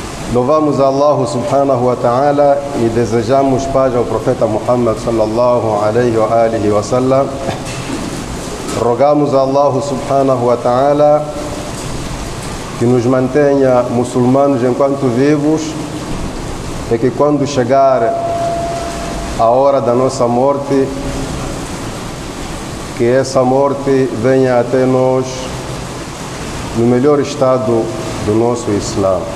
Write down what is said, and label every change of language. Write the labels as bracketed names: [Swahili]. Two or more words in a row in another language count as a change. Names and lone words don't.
[Portuguese] Louvamos a Allah [Arabic] سبحانه وتعالى [Portuguese] e desejamos paz ao profeta Muhammad [Arabic] صلى الله عليه وآله وسلم. [Portuguese] Rogamos a Allah [Arabic] سبحانه وتعالى [Portuguese] que nos mantenha muçulmanos enquanto vivos e que quando chegar a hora da nossa morte, que essa morte venha até nós no melhor estado do nosso Islã.